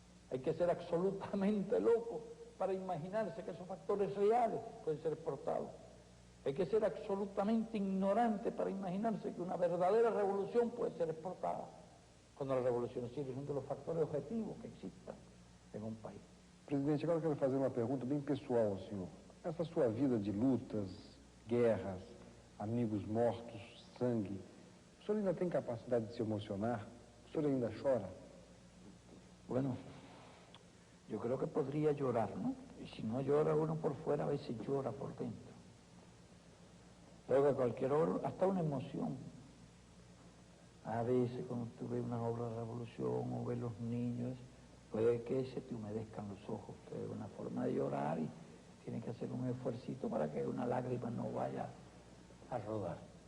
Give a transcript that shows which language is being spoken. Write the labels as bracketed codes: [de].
[es] Hay que ser absolutamente loco para imaginarse que esos factores reales pueden ser exportados. Hay que ser absolutamente ignorante para imaginarse que una verdadera revolución puede ser exportada, cuando las revoluciones sirven de los factores objetivos que existan en un país. [pt] Presidente, agora eu quero fazer uma pergunta bem pessoal ao senhor. Essa sua vida de lutas, guerras, amigos mortos, sangue, o senhor ainda tem capacidade de se emocionar? O senhor ainda chora? [es] Bueno, yo creo que podría llorar, ¿no? Y si no llora uno por fuera, a veces llora por dentro. Creo que cualquier obra, hasta una emoción. A veces cuando tú ves una obra de revolución o ves los niños, puede que se te humedezcan los ojos, que es una forma de llorar y tienes que hacer un esfuercito para que una lágrima no vaya a rodar.